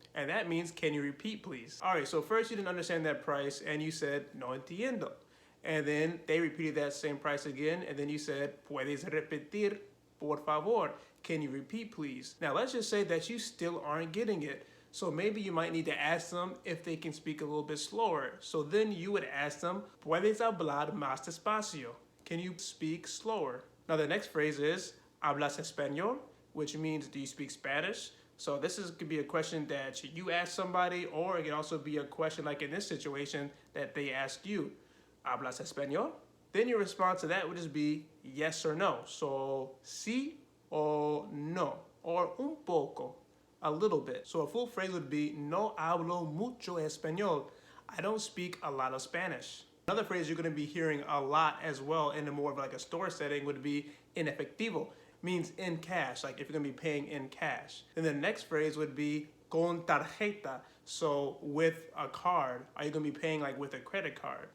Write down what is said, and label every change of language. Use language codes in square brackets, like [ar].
[en] And that means, can you repeat, please? All right, so first you didn't understand that price and you said, [es] no entiendo. [en] And then they repeated that same price again, and then you said, [es] puedes repetir, por favor. [en] Can you repeat, please? Now, let's just say that you still aren't getting it. So maybe you might need to ask them if they can speak a little bit slower. So then you would ask them, [es] puedes hablar más despacio? [en] Can you speak slower? Now, the next phrase is, [es] hablas español? [en] Which means, do you speak Spanish? So this could be a question that you ask somebody, or it can also be a question like in this situation that they ask you. [es] ¿Hablas español? [en] Then your response to that would just be yes or no. So [es] sí o no, [en] or [es] un poco, [en] a little bit. So a full phrase would be [es] no hablo mucho español. [en] I don't speak a lot of Spanish. Another phrase you're going to be hearing a lot as well in a more of like a store setting would be [es] en efectivo. [en] Means in cash, like if you're going to be paying in cash. Then the next phrase would be [es] con tarjeta. [en] So with a card, are you going to be paying like with a credit card?